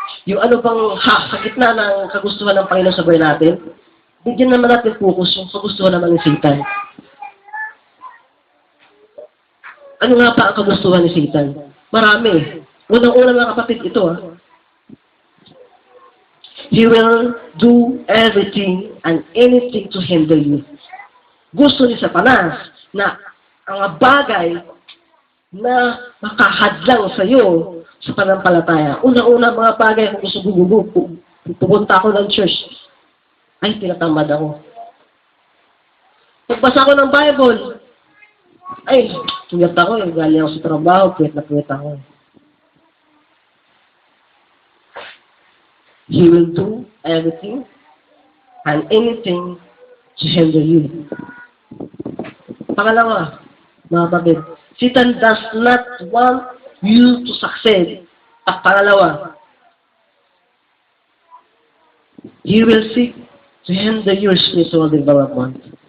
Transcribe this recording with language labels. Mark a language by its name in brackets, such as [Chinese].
[Filipino] Yung ano bang sa gitna ng kagustuhan ng Panginoon sa buhay natin, bigyan naman natin focus yung kagustuhan naman ni Satan. Ano nga pa ang kagustuhan ni Satan? Marami. Unang-una mga kapatid, ito [English] He will do everything and anything to hinder you. [Filipino] Gusto ni Satanas na ang mga bagay na makahadlang sa iyo sa pananampalataya. Una-una mga bagay kung gusto pupunta ako ng church, ay tinatamad ako. Pagbasa ko ng Bible, ay, tuyat ako, galing ako sa trabaho, tuyat ako. [English] He will do everything and anything to hinder you. [Filipino] Pangalawa, mga kapatid, [English] Satan does not want you to succeed. [Filipino] At pangalawa, [English] he will seek to hinder your spiritual development.